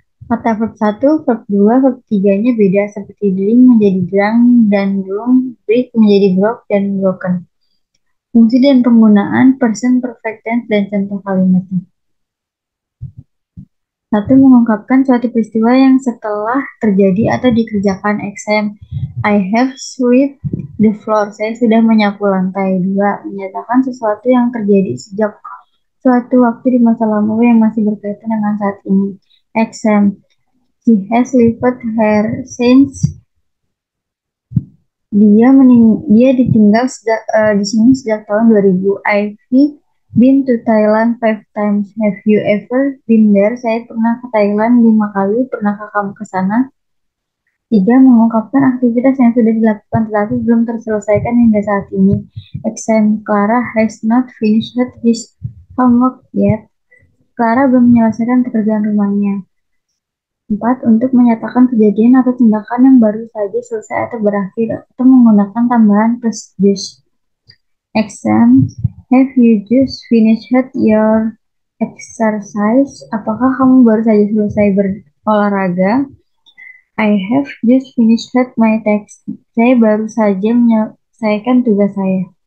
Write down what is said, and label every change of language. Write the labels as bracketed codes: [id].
[id] Kata verb 1, verb 2, verb 3-nya beda seperti drink menjadi drunk dan drunk, break menjadi broke dan broken. Fungsi dan penggunaan present perfect tense dan contoh kalimatnya. 1. Mengungkapkan suatu peristiwa yang setelah terjadi atau dikerjakan. [en] Example, I have swept the floor. [id] Saya sudah menyapu lantai. 2. Menyatakan sesuatu yang terjadi sejak suatu waktu di masa lalu yang masih berkaitan dengan saat ini. [en] Example, she has lived here since. [id] Dia ditinggal di sini sejak tahun 2000. [en] I've been to Thailand 5 times. Have you ever been there? [id] Saya pernah ke Thailand 5 kali. Pernahkah kamu ke sana? 3. Mengungkapkan aktivitas yang sudah dilakukan tetapi belum terselesaikan hingga saat ini. [en] Example, Clara has not finished his homework yet. [id] Clara belum menyelesaikan pekerjaan rumahnya. 4. Untuk menyatakan kejadian atau tindakan yang baru saja selesai atau berakhir atau menggunakan tambahan plus just. [en] Example, have you just finished your exercise? [id] Apakah kamu baru saja selesai berolahraga? [en] I have just finished my text. [id] Saya baru saja menyelesaikan tugas saya.